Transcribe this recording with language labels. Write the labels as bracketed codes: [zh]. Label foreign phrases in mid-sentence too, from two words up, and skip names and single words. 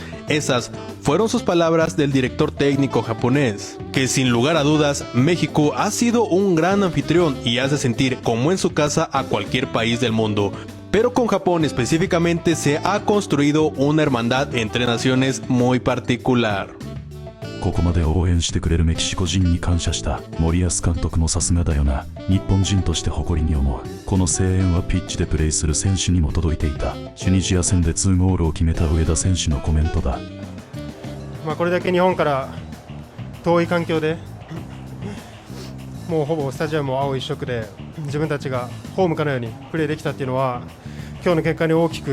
[es] Esas fueron sus palabras del director técnico japonés, que sin lugar a dudas, México ha sido un gran anfitrión y hace sentir como en su casa a cualquier país del mundo. Pero con Japón específicamente se ha construido una hermandad entre naciones muy particular. [ja] ここまで応援してくれるメキシコ人に感謝した森保監督もさすがだよな。日本人として誇りに思う。この声援はピッチでプレーする選手にも届いていた。チュニジア戦で2ゴールを決めた上田選手のコメントだ。これだけ日本から遠い環境でもうほぼスタジアムも青一色で自分たちがホームかのようにプレーできたっていうのは今日の結果に大き